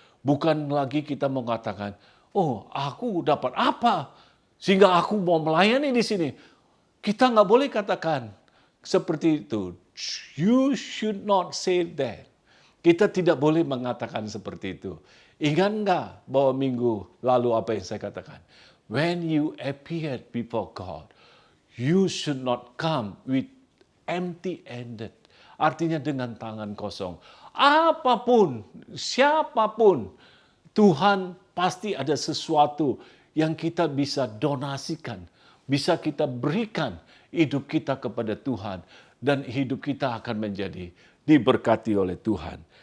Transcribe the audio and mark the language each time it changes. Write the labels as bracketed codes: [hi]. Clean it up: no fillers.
[id] Bukan lagi kita mengatakan, oh aku dapat apa sehingga aku mau melayani di sini. Kita nggak boleh katakan seperti itu. [en] You should not say that. [id] Kita tidak boleh mengatakan seperti itu. Ingat nggak bahwa minggu lalu apa yang saya katakan? [en] When you appear before God, you should not come with empty-handed. [id] Artinya dengan tangan kosong. Apapun, siapapun, Tuhan pasti ada sesuatu yang kita bisa donasikan. Bisa kita berikan hidup kita kepada Tuhan. Dan hidup kita akan menjadi diberkati oleh Tuhan.